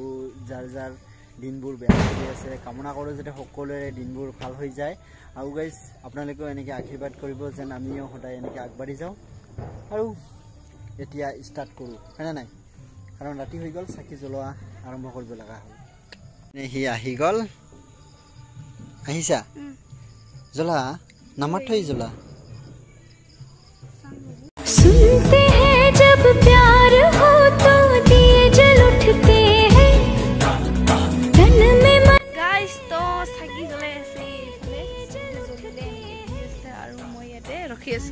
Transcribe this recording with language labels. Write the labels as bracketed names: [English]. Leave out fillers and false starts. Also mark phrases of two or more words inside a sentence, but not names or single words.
[Assamese] যাৰ দিনবোৰ বেয়া চলি আছে কামনা কৰোঁ যাতে সকলোৰে দিনবোৰ ভাল হৈ যায় আৰু গাইজ আপোনালোকেও এনেকৈ আশীৰ্বাদ কৰিব যেন আমিও সদায় এনেকৈ আগবাঢ়ি যাওঁ আৰু এতিয়া ষ্টাৰ্ট কৰোঁ হয়নে নাই কাৰণ ৰাতি হৈ গ'ল চাকি জ্বলোৱা আৰম্ভ কৰিব লগা হ'ল সি আহি গ'ল আহিছা জ্বলা নামাত থৈ জ্বলা [Hindi] सुनते हैं जब प्यार हो तो दिए जल उठते हैं तन में मन [Assamese] গাইস তো চাকি জ্বলাই আছে এইফালে জ্বলিলে এনেকৈ আছে আৰু মই ইয়াতে ৰখি আছো